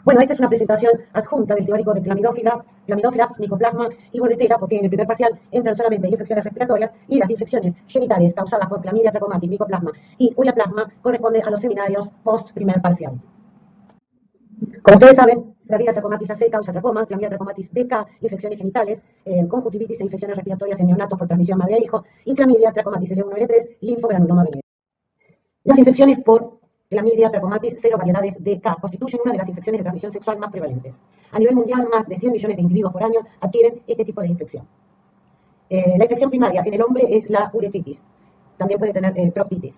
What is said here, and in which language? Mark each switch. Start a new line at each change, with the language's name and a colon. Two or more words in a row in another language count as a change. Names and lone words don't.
Spanish: Bueno, esta es una presentación adjunta del teórico de clamidófilas, micoplasma y bolletera, porque en el primer parcial entran solamente infecciones respiratorias y las infecciones genitales causadas por clamidia, trachomatis, micoplasma y ureaplasma corresponden a los seminarios post primer parcial. Como ustedes saben, clamidia trachomatis AC causa tracoma, clamidia trachomatis DK, infecciones genitales, conjuntivitis e infecciones respiratorias en neonatos por transmisión madre a hijo, y clamidia trachomatis L1-L3, linfogranuloma venérea. Las infecciones por clamidia trachomatis serovariedades DK constituyen una de las infecciones de transmisión sexual más prevalentes. A nivel mundial, más de 100 millones de individuos por año adquieren este tipo de infección. La infección primaria en el hombre es la uretritis, también puede tener proctitis.